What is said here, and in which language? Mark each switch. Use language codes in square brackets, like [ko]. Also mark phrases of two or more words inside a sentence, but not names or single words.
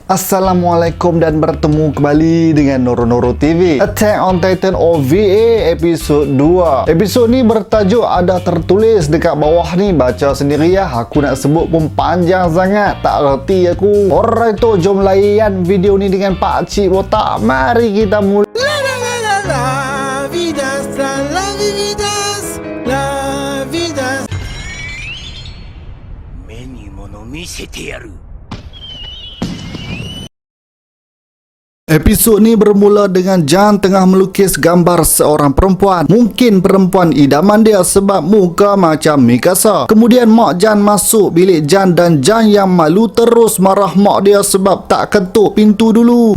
[ms] Assalamualaikum dan bertemu kembali dengan Noro TV. Attack on Titan OVA episod 2. Episod ni bertajuk ada tertulis dekat bawah ni, baca sendiri ya. Aku nak sebut pun panjang sangat, tak reti aku. Alright tu, jom layan video ni dengan Pak Cik Botak. Mari kita mulai. La vidas [ja] 目に物見せてやる [ms] Episod ni bermula dengan Jan tengah melukis gambar seorang perempuan. Mungkin perempuan idaman dia sebab muka macam Mikasa. Kemudian mak Jan masuk bilik Jan dan Jan yang malu terus marah mak dia sebab tak ketuk pintu dulu.